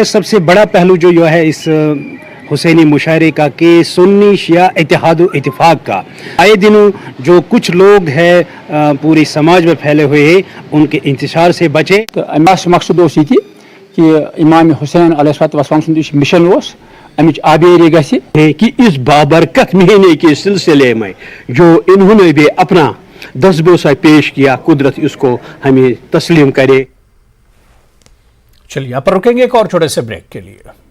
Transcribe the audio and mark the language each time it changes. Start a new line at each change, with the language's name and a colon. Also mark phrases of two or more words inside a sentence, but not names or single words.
Hindi: सबसे बड़ा पहलू जो है इस हुसैनी मुशायरे का कि सुन्नी शिया इत्तेहाद व इत्तिफाक का। आए दिनों जो कुछ लोग हैं पूरे समाज में फैले हुए हैं, उनके इंतशार से बचे। तो मकसद ये कि
Kashmiri: इमाम हुसैन अलैहिस्सलाम मिशन अमिच आबेरी गसी
Hindi: है कि इस बाबरकत महीने के सिलसिले में जो इन्होंने भी अपना दसबोसा पेश किया, कुदरत इसको हमें तस्लीम करे। चलिए यहाँ पर रुकेंगे एक और छोटे से ब्रेक के लिए।